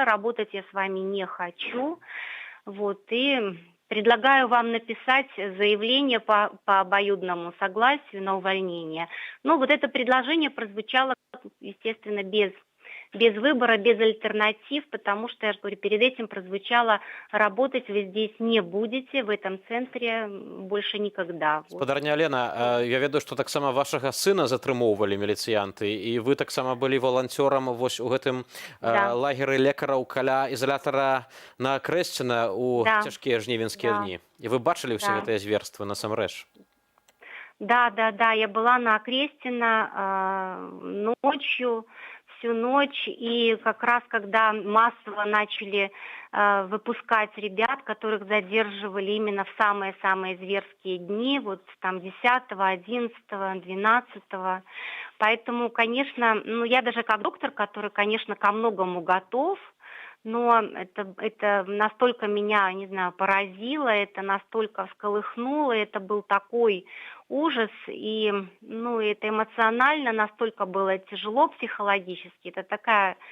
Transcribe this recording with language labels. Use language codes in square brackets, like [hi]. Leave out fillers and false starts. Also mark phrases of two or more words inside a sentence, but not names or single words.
[ru] Работать я с вами не хочу. И предлагаю вам написать заявление по обоюдному согласию на увольнение. Но это предложение прозвучало, естественно, без выбора, без альтернатив, потому что, я же говорю, перед этим прозвучало, работать вы здесь не будете, в этом центре больше никогда. [be] Спадарня Алена, я ведаю, што таксама вашага сына затрымоўвалі міліцыянты, і вы таксама былі валанцёрам у гэтым лагеры лекараў каля ізалятара на Крэсціна ў цяжкія жнівеньскія дні. І вы бачылі ўсе гэтыя зверствы насамрэч? [ru] Да, я была на Крестина ночью, всю ночь, и как раз когда массово начали выпускать ребят, которых задерживали именно в самые-самые зверские дни, 10, 11, 12. Поэтому, конечно, я даже как доктор, который, конечно, ко многому готов, но это настолько меня, не знаю, поразило, это настолько всколыхнуло, это был такой ужас, и это эмоционально настолько было тяжело психологически, это такая,